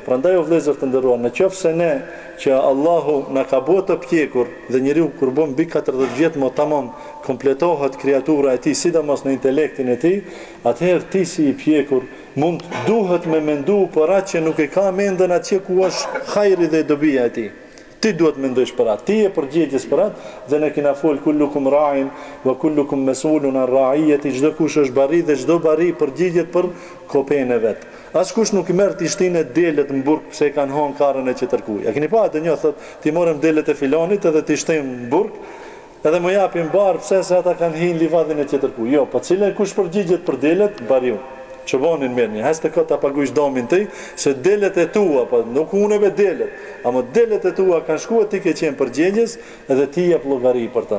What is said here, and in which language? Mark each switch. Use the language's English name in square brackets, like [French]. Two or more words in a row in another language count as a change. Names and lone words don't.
[Albanian] Prandaj o vëllezër të nderuar, nëse ne që Allahu na ka bërë të pjekur dhe njeriu kur bën mbi 40 vjet më tamam kompletohet kreatura e tij, sidomos në intelektin e tij, atëherë ti si i pjekur mund duhet me mendu për atë që nuk e ka mendën atje ku është hajri dhe dobia e tij. Ti duhet mendojsh për atë, ti e përgjegjës për atë, dhe ne kena fol [Arabic] كلكم راع وكلكم مسؤول عن رعيته, [Albanian] çdo kush është bari dhe çdo bari përgjigjet për kopën e vet. Askush nuk i merr ti shtinë delet në burg pse kanë hon karrën e çetërkuj. A keni pa atë një thot, ti morëm delet e filonit edhe ti shtim në burg, edhe më japin bar pse se ata kanë hin livadin e çetërkuj. Jo, po cilën kush përgjigjet për delet, bariu. Çobonin merrni, hasta ka ta paguajsh domin ti, se delet e tua, po nuk unë me delet, ama delet e tua kanë shkuar ti ke qenë përgjegjës edhe ti jep llogari për ta.